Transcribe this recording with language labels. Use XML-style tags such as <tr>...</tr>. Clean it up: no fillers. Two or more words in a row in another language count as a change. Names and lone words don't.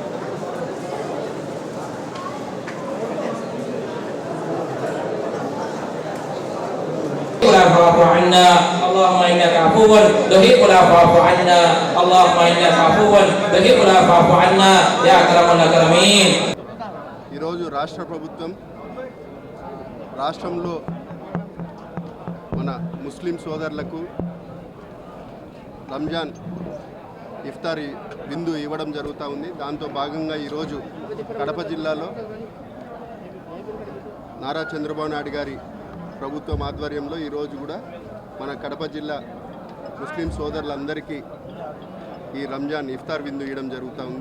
<ar>واعف عنا اللهم انك عفو تحب العفو عنا اللهم انك عفو تحب العفو عنا يا اكرم الاكرمين.</ar> <te>ఈరోజు రాష్ట్ర ప్రభుత్వం రాష్ట్రంలో మన ముస్లిం సోదరులకు రంజాన్ ఇఫ్తారీ విందు ఇవ్వడం జరుగుతూ ఉంది. దాంతో భాగంగా ఈరోజు కడప జిల్లాలో నారా చంద్రబాబు నాయుడు గారి ప్రభుత్వం ఆధ్వర్యంలో ఈరోజు కూడా మన కడప జిల్లా ముస్లిం సోదరులందరికీ ఈ రంజాన్ ఇఫ్తార్ విందు ఇవ్వడం జరుగుతూ ఉంది.</te>